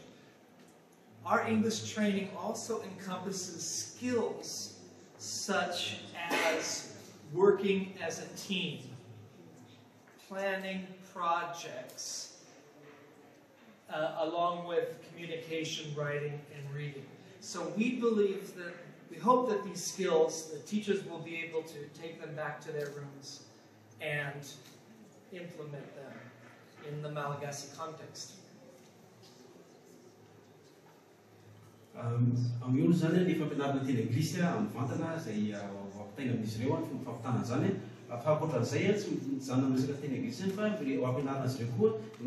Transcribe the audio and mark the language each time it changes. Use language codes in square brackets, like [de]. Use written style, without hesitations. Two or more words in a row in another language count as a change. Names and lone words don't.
[en] Our English training also encompasses skills such as working as a team, planning projects, along with communication, writing, and reading. So we hope that these skills, the teachers will be able to take them back to their rooms and implement them in the Malagasy context. [mg] Amin'ny zany ny fampianarana teny anglisy amin'ny vantana izay ampitaina amin'izy ireo ny fampitana zany fa ankoatran'izay tsy mijanona amin'ny resaka teny anglisy fa ampianarana azy ireo koa ny